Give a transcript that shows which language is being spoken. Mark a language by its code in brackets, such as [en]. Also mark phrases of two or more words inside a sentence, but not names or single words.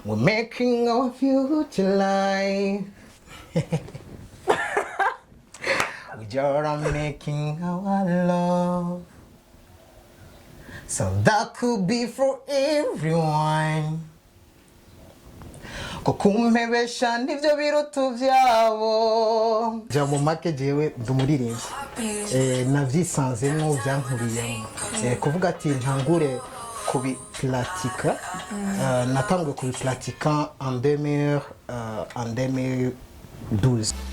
[en] We're making our future life. We just making our love. So that could be for everyone. [rn] Kukumpebesha nivyo birutu vyabo. Jambo make jewe ndumuririmbyi. Navyisanzemo vyankuriyemo. Kuvuga ati ntangure kubiplatika. Natanguye kubiplatika en 2012.